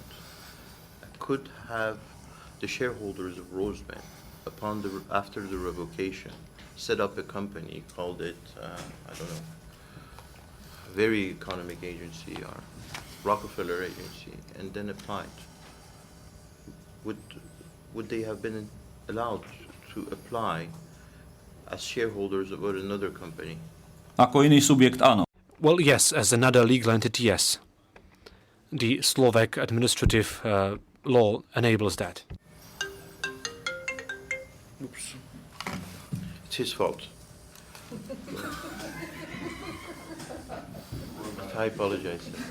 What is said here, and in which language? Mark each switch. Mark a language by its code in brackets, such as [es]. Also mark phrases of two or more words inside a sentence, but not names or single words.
[en] Could have the shareholders of Roseman, after the revocation, set up a company, called it I don't know, very economic agency or Rockefeller agency, and then applied. Would they have been allowed to apply as shareholders of another company? [sk] Ako iný subjekt, áno. [en] Well, yes, as another legal entity, yes. The Slovak administrative law enables that. Oops. It's his fault. I apologize.